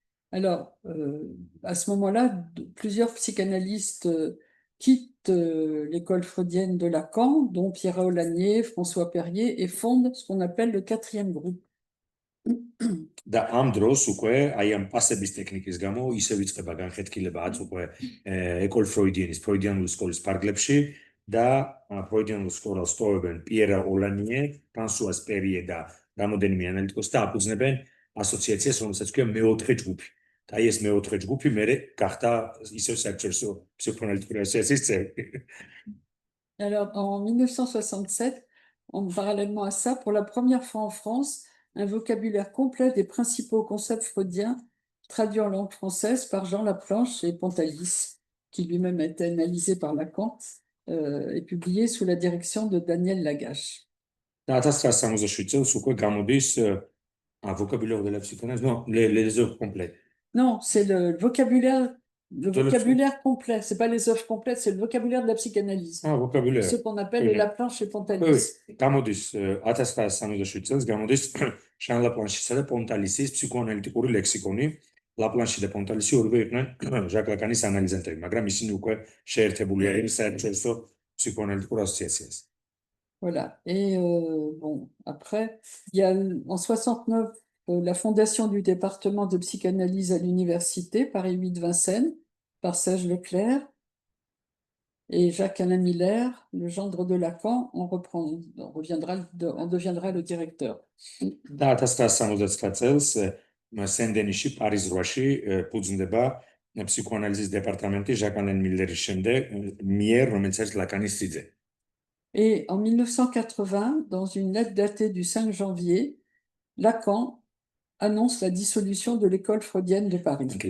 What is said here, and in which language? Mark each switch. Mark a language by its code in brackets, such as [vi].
[fr] Alors, à ce moment-là, plusieurs psychanalystes quittent l'école freudienne de Lacan, dont Pierre Aulagnier, François Perrier, et fondent ce qu'on appelle le quatrième groupe. [ka] და ამ დროს უკვე აი ამ პასების ტექნიკის გამო ისე ვიწყება განხეთქილებაც უკვე ეკოლ ფროიდიანის ფროიდიანული სკოლის ფარგლებში და ფროიდიანულ სკოლას სწავლობენ პიერა ოლანიე, ფრანსუას პერიე და რამოდენიმე ანალიტიკოსი და აფუძნებენ ასოციაციას, რომელსაც ქვია მეოთხე ჯგუფი. და აი ეს მეოთხე ჯგუფი მერე გახდა ისევ საერთაშორისო ფსიქოანალიტიკური ასოციაციის წევრი. Alors, en 1967, parallèlement à ça, pour la première fois en France, un vocabulaire complet des principaux concepts freudiens, traduit en langue française par Jean Laplanche et Pontalis, qui lui-même a été analysé par Lacan et publié sous la direction de Daniel Lagache. და 1967 წელს უკვე გამოდის [fr] vocabulaire de la psychanalyse, non, les œuvres complètes. Non, c'est le vocabulaire complet. C'est pas les œuvres complètes, c'est le vocabulaire de la psychanalyse. Ah, vocabulaire. Ce qu'on appelle les Laplanche et Pontalis. [ka] Oui, გამოდის 1967 წელს გამოდის შან ლაპლანშისა და პონტალისის ფსიქოანალიტიკური ლექსიკონი. ლაპლანში და პონტალისი ორივე იყვნენ ჟაკ ლაკანის ანალიზანტები, მაგრამ ისინი უკვე შეერთებული არიან საერთაშორისო [fr] psychoanalytique association. Voilà. Et bon, après, il y a en 69 la fondation du département de psychanalyse à l'université Paris 8 Vincennes par Serge Leclerc et Jacques-Alain Miller, le gendre de Lacan, on deviendra le directeur. [ka] და 1969 წელს სენ-დენისში პარიზ 8-ში ფუძნდება ფსიქოანალიზის დეპარტამენტი ჟაკ-ალენ მილერის მიერ, რომელიც არის ლაკანის სიძე. [fr] Et en 1980, dans une lettre datée du 5 janvier, Lacan annonce la dissolution de l'école freudienne de Paris.